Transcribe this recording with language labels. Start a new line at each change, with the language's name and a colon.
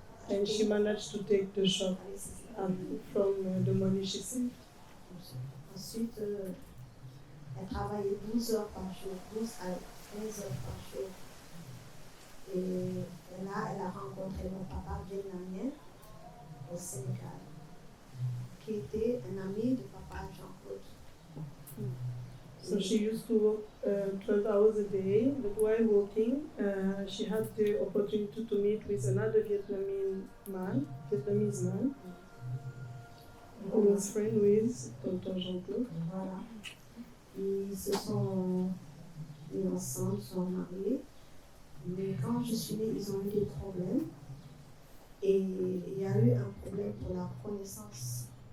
English: And she managed to take the shop from the money she saved.
French: Ensuite, elle travaillait 12 heures par jour, 12 à 15 heures par jour. Et là, elle a rencontré mon papa vietnamien au Sénégal, qui était un ami de papa Jean-Claude.
English: So she used to work 12 hours a day, but while working, she had the opportunity to meet with another Vietnamese man, who was friend with Tonton Jean-Claude.
French: Voilà. Ils se sont mis ensemble, sont mariés. Mais quand je suis née, ils ont eu des problèmes. Et il y a eu un problème pour la reconnaissance.